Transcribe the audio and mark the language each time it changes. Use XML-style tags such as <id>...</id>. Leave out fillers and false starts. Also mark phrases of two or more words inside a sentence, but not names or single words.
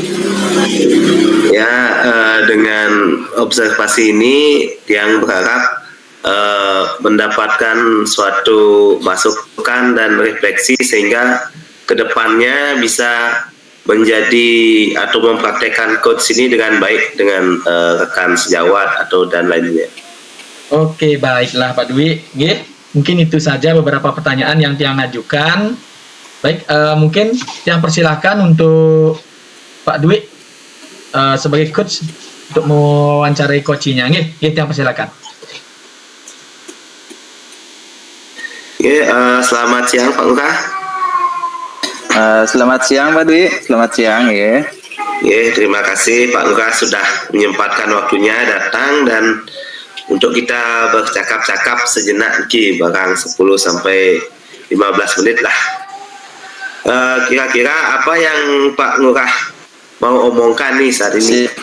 <id>Ya, dengan observasi ini yang berharap mendapatkan suatu masukan dan refleksi sehingga kedepannya bisa menjadi atau mempraktekkan coach ini dengan baik dengan rekan sejawat atau dan lainnya. Oke, baiklah Pak Dwi. Mungkin itu saja beberapa pertanyaan yang Tiang ajukan. Baik, mungkin Tiang persilahkan untuk Pak Dwi sebagai coach untuk mewawancarai coachnya. Tiang persilahkan. Selamat siang Pak Ngurah. Selamat siang Pak Dwi, selamat siang ya. Terima kasih Pak Ngurah sudah menyempatkan waktunya datang dan untuk kita bercakap-cakap sejenak barang 10 sampai 15 menit lah. Kira-kira apa yang Pak Ngurah mau omongkan nih saat ini?</id>